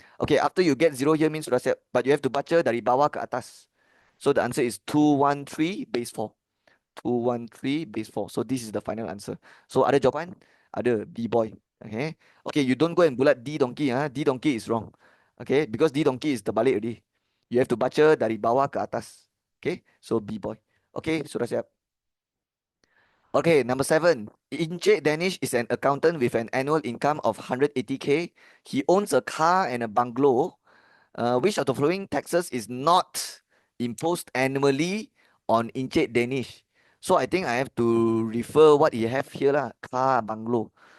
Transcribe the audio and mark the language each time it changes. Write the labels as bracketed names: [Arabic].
[English] Okay, after you get 0 here means [Malay] sudah siap, [English] but you have to [Malay] baca dari bawah ke atas. [English] So the answer is 213 base 4. 213 base 4. So this is the final answer. So [Malay] ada jawapan? Ada, [English] B-boy. Okay. Okay, you don't go and bulat D donkey. D donkey is wrong. Okay, because D donkey is terbalik already. You have to [Malay] baca dari bawah ke atas. [English] Okay, so B-boy. Okay, sudah siap. Okay, number 7. Encik Danish is an accountant with an annual income of 180K. He owns a car and a bungalow. Which of the following taxes is not imposed annually on Encik Danish? So I think I have to refer what you have here lah, car, bungalow.